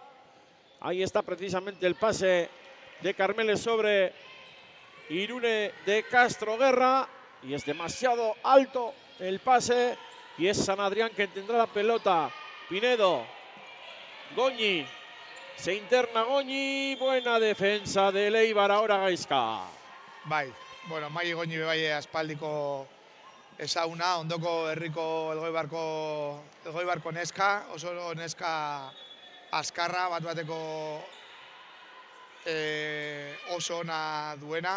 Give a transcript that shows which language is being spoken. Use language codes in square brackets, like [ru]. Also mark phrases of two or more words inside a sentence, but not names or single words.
[es] Ahí está precisamente el pase de Carmele sobre Irune de Castro Guerra. Y es demasiado alto el pase. Y es San Adrián quien tendrá la pelota. Pinedo, Goñi, se interna Goñi. Buena defensa de Eibar ahora Gaizka. [eu] Bai, bueno, Mai Goñi bai aspaldiko ezauna, ondoko herriko elgoibarko neska, oso neska azkarra, bat-bateko oso ona duena.